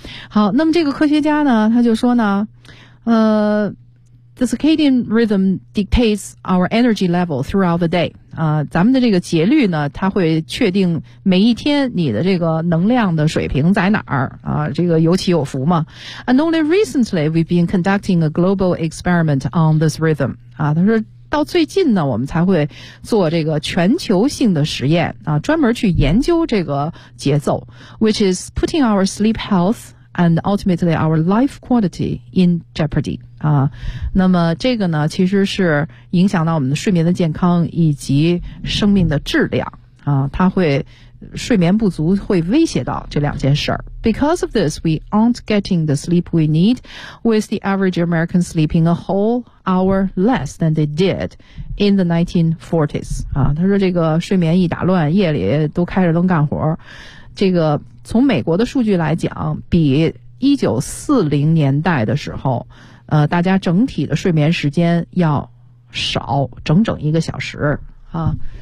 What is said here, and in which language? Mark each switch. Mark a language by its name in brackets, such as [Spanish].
[Chinese] 好，那么这个科学家呢，他就说呢， [English] the circadian rhythm dictates our energy level throughout the day. [Chinese] 咱们的这个节律呢，它会确定每一天你的这个能量的水平在哪儿啊，这个有起有伏嘛。 [English] And only recently we've been conducting a global experiment on this rhythm. [Chinese] 啊，他说到最近呢，我们才会做这个全球性的实验啊，专门去研究这个节奏 , [English] which is putting our sleep health,and ultimately our life quality in jeopardy. [Chinese] 啊，那么这个呢其实是影响到我们的睡眠的健康以及生命的质量啊，它会睡眠不足会威胁到这两件事儿。 [English] Because of this, we aren't getting the sleep we need, with the average American sleeping a whole hour less than they did in the 1940s. [Chinese] 啊，他说这个睡眠一打乱，夜里都开着灯干活，这个从美国的数据来讲，比1940年代的时候，大家整体的睡眠时间要少整整一个小时啊。